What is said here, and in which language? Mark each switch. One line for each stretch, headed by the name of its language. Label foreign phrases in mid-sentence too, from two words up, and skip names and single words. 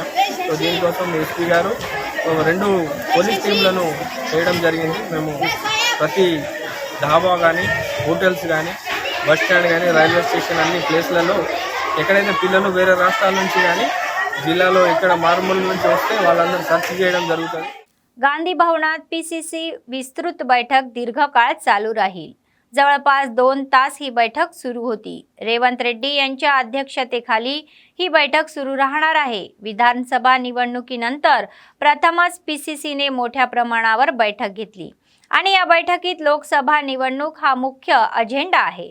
Telugu: సో దీనికోసం ఎస్పీ గారు 2 పోలీస్ టీంలను చేయడం జరిగింది. మేము ప్రతి ధాబా కానీ, హోటల్స్ కానీ,
English: bus stand
Telugu: కానీ,
English: railway station
Telugu: అన్ని ప్లేస్లలో ఎక్కడైతే పిల్లలు వేరే రాష్ట్రాల నుంచి కానీ జిల్లాలో ఇక్కడ मारमूल నుంచి వస్తే వాళ్ళందరూ सर्च చేయడం जరుగుతుంది.
Marathi: गांधी भवनात पीसीसी विस्तृत बैठक दीर्घकाळ चालू राहील. जवळपास 2 तास ही बैठक सुरू होती. रेवंत रेड्डी यांच्या अध्यक्षतेखाली ही बैठक सुरू राहणार आहे. विधानसभा निवडणुकीनंतर प्रथमच पीसीसीने मोठ्या प्रमाणावर बैठक घेतली आणि या बैठकीत लोकसभा निवडणूक हा मुख्य अजेंडा आहे.